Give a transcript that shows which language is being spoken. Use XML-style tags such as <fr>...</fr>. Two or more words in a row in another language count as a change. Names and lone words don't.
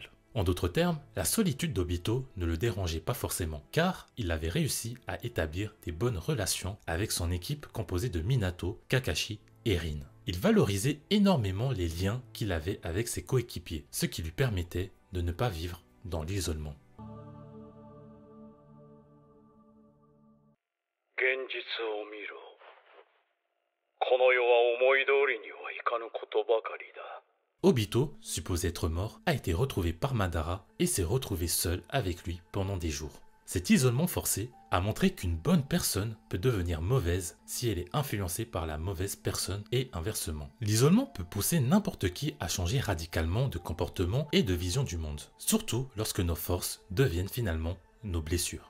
<fr>En d'autres termes, la solitude d'Obito ne le dérangeait pas forcément, car il avait réussi à établir des bonnes relations avec son équipe composée de Minato, Kakashi et Rin. Il valorisait énormément les liens qu'il avait avec ses coéquipiers, ce qui lui permettait de ne pas vivre dans l'isolement.</fr> <ja>現実を見ろ。この世は思い通りにはいかぬことばかりだ。</ja> <fr>Obito, supposé être mort, a été retrouvé par Madara et s'est retrouvé seul avec lui pendant des jours. Cet isolement forcé a montré qu'une bonne personne peut devenir mauvaise si elle est influencée par la mauvaise personne et inversement. L'isolement peut pousser n'importe qui à changer radicalement de comportement et de vision du monde, surtout lorsque nos forces deviennent finalement nos blessures.</fr>